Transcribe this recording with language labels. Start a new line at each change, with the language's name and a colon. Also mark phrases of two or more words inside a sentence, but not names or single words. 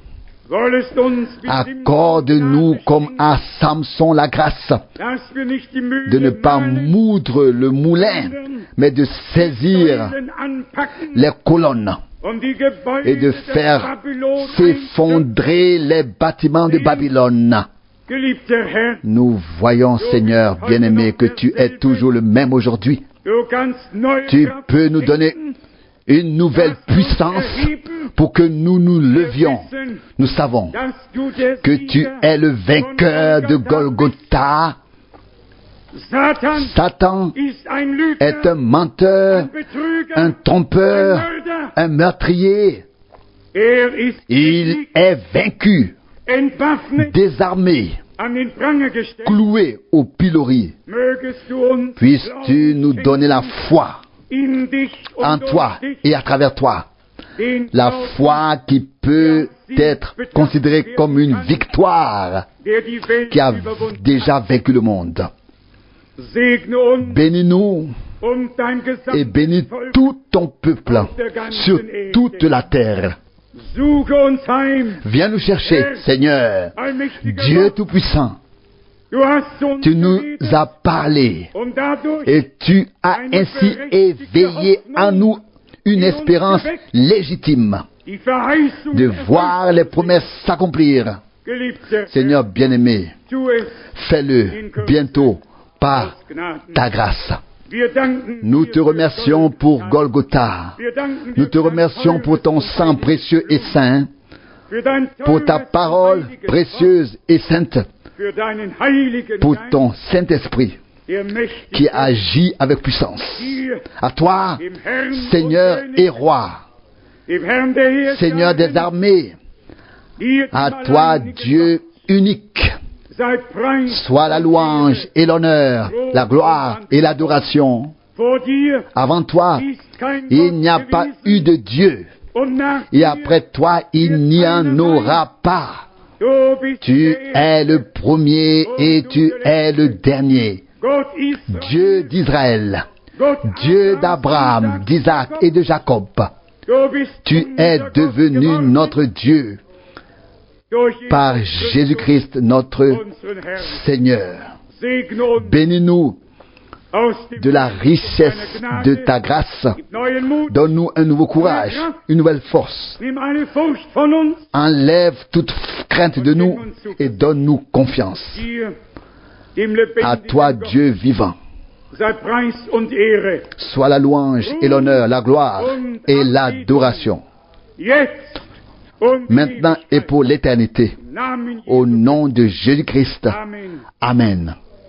French: Accorde-nous comme à Samson la grâce de ne pas moudre le moulin, mais de saisir les colonnes et de faire s'effondrer les bâtiments de Babylone.
German: Geliebter Herr,
French: Nous voyons, Seigneur bien-aimé, que tu es toujours le même aujourd'hui.
German: du kannst neue
French: Tu
German: Kraft
French: peux nous donner une nouvelle puissance pour que nous nous levions. Nous savons
German: dass du der
French: que tu
German: Sieger
French: es le
German: von
French: vainqueur de Golgotha.
German: Satan Satan ist ein Lügner,
French: est un menteur,
German: ein Betrüger,
French: un trompeur,
German: ein Mörder.
French: un meurtrier.
German: Ist
French: Il
German: besiegt,
French: est vaincu,
German: entwaffnet,
French: désarmé,
German: an den Pranger gestellt.
French: cloué au pilori.
German: Mögest du uns
French: Puisses-tu nous donner la foi
German: in dich und
French: en
German: durch
French: toi
German: dich,
French: et à travers toi.
German: den
French: La
German: Glauben,
French: foi qui peut être considérée comme une victoire
German: der die Welt
French: qui a
German: überwunden
French: déjà vaincu le monde.
German: Segne uns
French: Bénis-nous
German: und dein
French: et
German: gesamtes
French: bénis
German: Volk.
French: tout ton peuple sur toute la terre.
German: Suche uns heim,
French: Viens nous chercher, Seigneur,
German: allmächtiger
French: Dieu
German: Gott.
French: Tout-Puissant.
German: Du hast uns
French: Tu nous
German: geredet
French: as parlé
German: und dadurch
French: et tu as ainsi éveillé en nous une espérance légitime
German: die Verheißung
French: de
German: erfüllt.
French: voir les promesses s'accomplir.
German: Geliebter
French: Seigneur bien-aimé, tu es fais-le bientôt par
German: aus Gnaden.
French: ta grâce.
German: Wir danken
French: Nous
German: dir
French: te
German: für
French: remercions pour
German: Golgatha.
French: Golgotha.
German: Wir danken
French: Nous
German: dir
French: te
German: für dein
French: remercions pour ton
German: teures
French: sang
German: und
French: précieux et saint,
German: für dein
French: pour ta
German: teures und
French: parole
German: heiliges
French: précieuse et sainte,
German: Wort, für deinen heiligen
French: pour
German: Geist,
French: ton Saint-Esprit
German: der mächtig
French: qui
German: ist,
French: agit avec puissance.
German: dir,
French: À toi,
German: dem Herrn
French: Seigneur
German: und
French: et
German: König,
French: Roi,
German: dem Herrn der Heerscharen,
French: Seigneur des armées,
German: dir,
French: à
German: dem
French: toi,
German: alleinigen
French: Dieu unique,
German: Gott, sei Preis
French: soit la
German: und
French: louange
German: Ehre.
French: et l'honneur, la gloire et l'adoration.
German: Vor dir
French: Avant toi,
German: ist kein
French: il
German: Gott
French: n'y a pas
German: gewesen,
French: eu de Dieu,
German: und nach
French: et
German: dir,
French: après toi, il n'y en aura pas.
German: du bist
French: Tu
German: der
French: es le
German: Erste.
French: premier et tu es le dernier.
German: Gott Israel,
French: Dieu d'Israël,
German: Gott
French: Dieu d'Abraham, d'Isaac et de Jacob.
German: du bist
French: Tu es
German: unser Gott
French: devenu
German: geworden,
French: notre Dieu
German: durch Jesus
French: par
German: Christus,
French: Jésus-Christ, notre
German: unseren Herrn.
French: Seigneur.
German: Segne uns
French: Bénis-nous
German: aus dem
French: de la richesse
German: deiner
French: de
German: Gnade,
French: ta grâce.
German: gib neuen Mut,
French: Donne-nous un nouveau courage, une nouvelle force.
German: nimm alle Furcht von uns,
French: Enlève toute crainte de nous et donne-nous confiance.
German: dir, dem
French: À
German: lebendigen
French: toi,
German: Gott,
French: Dieu vivant,
German: sei Preis und Ehre,
French: soit la louange et l'honneur, la gloire et l'adoration,
German: jetzt und
French: maintenant et pour l'éternité.
German: im Namen
French: Au
German: Jesu.
French: nom de Jésus-Christ.
German: Amen.
French: Amen.